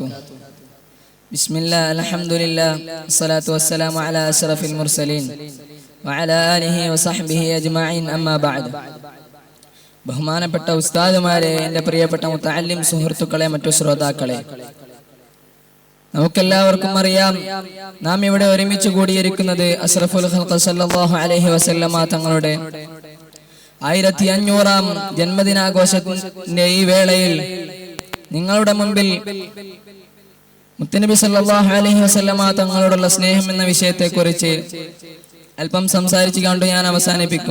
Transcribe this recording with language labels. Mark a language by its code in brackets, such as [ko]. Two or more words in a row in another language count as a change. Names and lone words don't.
[ar] بسم الله الحمد لله والصلاة والسلام على أشرف المرسلين وعلى آله وصحبه أجمعين أما بعد. [ml] ബഹുമാനപ്പെട്ട ഉസ്താദുമാരെ, എൻ്റെ പ്രിയപ്പെട്ട മുത്തഅല്ലിം സുഹൃത്തുക്കളെ, മറ്റു ശ്രോതാക്കളെ, നമുക്കെല്ലാവർക്കും അറിയാം, നാം ഇവിടെ ഒരുമിച്ച് കൂടിയിരിക്കുന്നത് [ar] أشرف الخلق صلى الله عليه وسلم [ml] തങ്ങളുടെ 1500-ാം ജന്മദിനാഘോഷത്തിന്റെ ഈ വേളയിൽ നിങ്ങളുടെ മുമ്പിൽ മുത്തുനബി [ar] صلى الله عليه وسلم [ml] തങ്ങളോടുള്ള സ്നേഹം എന്ന വിഷയത്തെക്കുറിച്ച് അല്പം സംസാരിച്ചു കൊണ്ട് ഞാൻ അവസാനിപ്പിക്കും.